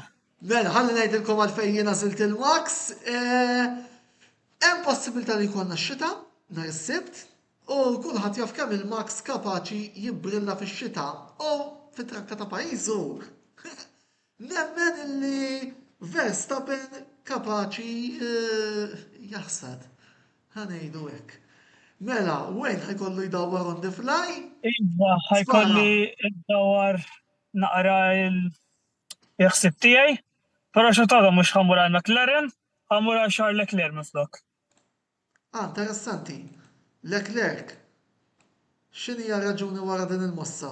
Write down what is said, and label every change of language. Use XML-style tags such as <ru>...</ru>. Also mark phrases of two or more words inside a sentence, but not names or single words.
<mt>Mela, ħalli ngħidilkom għalfejn jiena żilt il-Max. Hemm possibilità li jkollna x-xita nhar is-Sibt u kulħadd jaf kemm il-Max kapaċi jibbrilla fix-xita u fit-trakka ta' pajjiżu. Nemmen illi Verstappen kapaċi jaħsad. Ħanejdu hekk. Mela, wejn ħajkollu jdawwar</mt> <en>on the fly?</en> <mt>Iva, ħajkolli id-dawar naqra il-ħsib tiegħi, però xotada mhux ħammur għal McLaren, ħammur għal Charles Leclerc minflok. Interessanti. Leclerc. X'inhi raġuni wara din il-mossa?</mt>